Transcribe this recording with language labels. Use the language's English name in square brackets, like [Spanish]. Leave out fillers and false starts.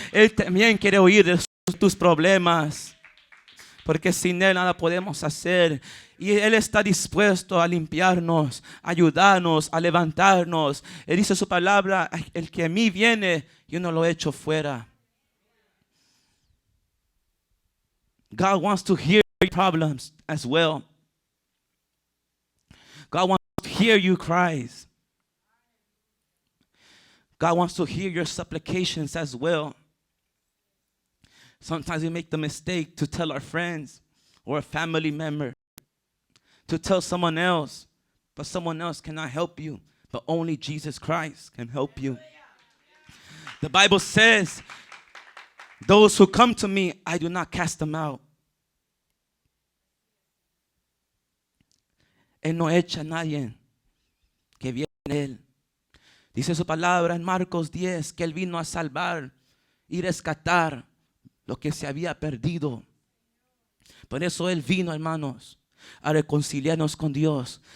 [Spanish] Él también quiere oír de tus problemas. Porque sin Él nada podemos hacer. Y Él está dispuesto a limpiarnos, a ayudarnos, a levantarnos. Él dice su palabra, el que a mí viene, yo no lo echo fuera. [English] God wants to hear your problems as well. God wants to hear your cries. God wants to hear your supplications as well. Sometimes we make the mistake to tell our friends or a family member, to tell someone else, but someone else cannot help you, but only Jesus Christ can help you. The Bible says, those who come to me, I do not cast them out. [Spanish] Él no echa a nadie que viene a Él. Dice su palabra en Marcos 10 que Él vino a salvar y rescatar lo que se había perdido. Por eso Él vino, hermanos, a reconciliarnos con Dios.